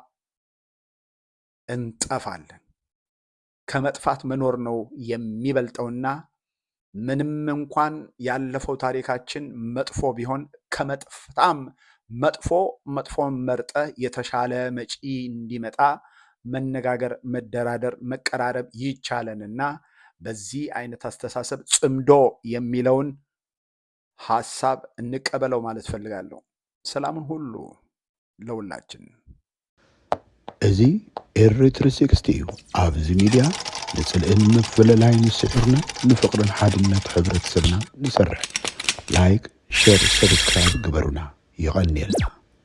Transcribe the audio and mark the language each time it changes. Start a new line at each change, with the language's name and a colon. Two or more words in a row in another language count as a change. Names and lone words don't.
Amharic: እንጠፋለን። ከመጥፋት መኖር ነው የሚበልጠውና ምንም እንኳን ያለፈው ታሪካችን መጥፎ ቢሆን ከመጥፋም መጥፎ መርጠ የተሻለ መጪ እንዲመጣ መነጋገር፣ መደራደር፣ መቀራረብ ይቻለንና በዚህ አይነት አስተሳሰብ ጽምዶ የሚለውን ሐሳብ እንቀበለው ማለት ፈልጋለሁ። ሰላምን ሁሉ ለሁላችን።
Tigrinya: እዚ ኤርትሪ 60 ኣብዚ ሚድያ ንጽልእን መፈለላይን ስዕርና ንፍቅርን ሓድነት ሕብረተሰብና ንሰርሕ
English: like share subscribe
Tigrinya: ግበሩና ይቀኒየልና።